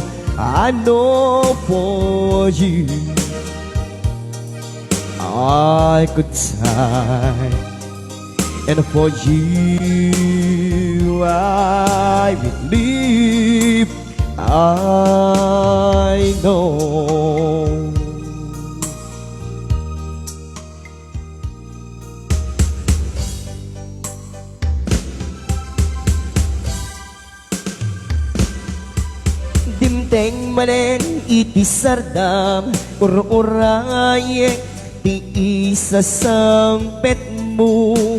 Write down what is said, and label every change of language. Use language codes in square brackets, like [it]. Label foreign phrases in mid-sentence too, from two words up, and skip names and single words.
[en] I know for you I could die, and for you I will live. I know. [ilo] Dimteng manen iti sardam, ur-uraye ti isa sampet mo.